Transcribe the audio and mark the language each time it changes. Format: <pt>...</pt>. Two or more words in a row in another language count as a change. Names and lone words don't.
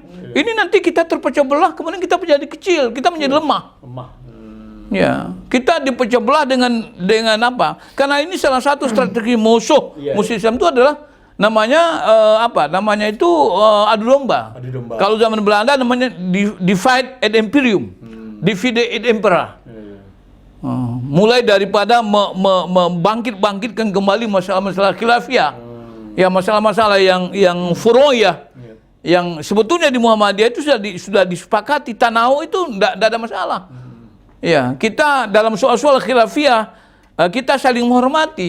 <id>Ini nanti kita terpecah belah, kemudian kita menjadi kecil, kita menjadi lemah. Ya, kita dipecah belah dengan apa? Karena ini salah satu strategi musuh Islam itu adalah namanya Namanya itu adu domba. Kalau zaman Belanda namanya</id> <la>divide et imperium, divide et impera.</la> <id>Mulai daripada membangkitkan kembali masalah-masalah khilafiyah, ya masalah-masalah yang furoyah, yang sebetulnya di Muhammadiyah itu sudah disepakati, Tanau itu tidak ada masalah. Ya, kita dalam soal-soal khilafiyah kita saling menghormati.</id>